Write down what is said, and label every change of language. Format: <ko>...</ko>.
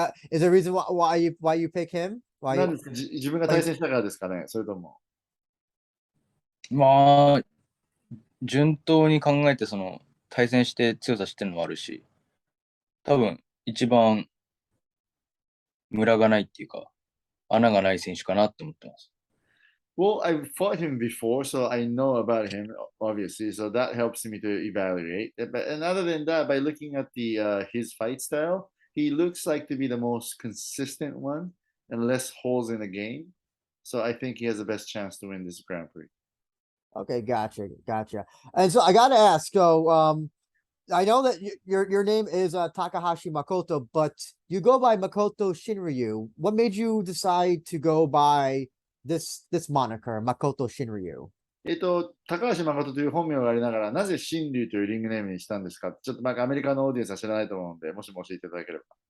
<en>Is there a reason why you pick him?</en> <ja>なんですか？自分が対戦したからですかね？それとも。まあ、順当に考えて対戦して強さ知ってるのもあるし、多分一番ムラがないっていうか、穴がない選手かなって思ってます。</ja> <en>Well, I've fought him before, so I know about him, obviously. So that helps me to evaluate. And other than that, by looking at his fight style, he looks like to be the most consistent one and less holes in the game. So I think he has the best chance to win this Grand Prix. Okay, gotcha. And so I gotta ask, so I know that your name is Takahashi Makoto, but you go by Makoto Shinryu. What made you decide to go by this moniker, Makoto Shinryu?</en> <ja>高橋誠という本名がありながら、なぜ新竜というリングネームにしたんですか？ちょっとアメリカのオーディエンスは知らないと思うので、もしも教えていただければ。</ja>